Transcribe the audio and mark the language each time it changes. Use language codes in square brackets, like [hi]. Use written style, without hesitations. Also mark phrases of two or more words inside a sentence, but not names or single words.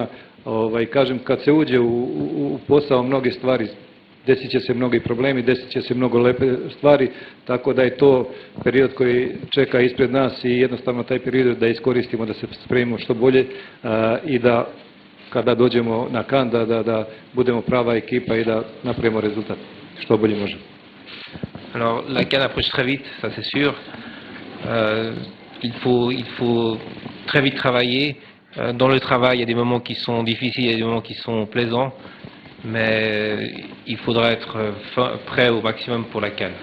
[sr] Kažem, kad se uđe u posao, mnoge stvari, desit će se mnogi problemi, desit će se mnogo lepe stvari, tako da je to period koji čeka ispred nas i jednostavno taj period da iskoristimo, da se spremimo što bolje i da kada dođemo na Kan da budemo prava ekipa i da napravimo rezultat što bolje možemo. [fr] Alors la CAN approche très vite, ça c'est sûr. Il faut très vite travailler. Dans le travail, il y a des moments qui sont difficiles, il y a des moments qui sont plaisants. Mais il faudra être prêt au maximum pour la CAN.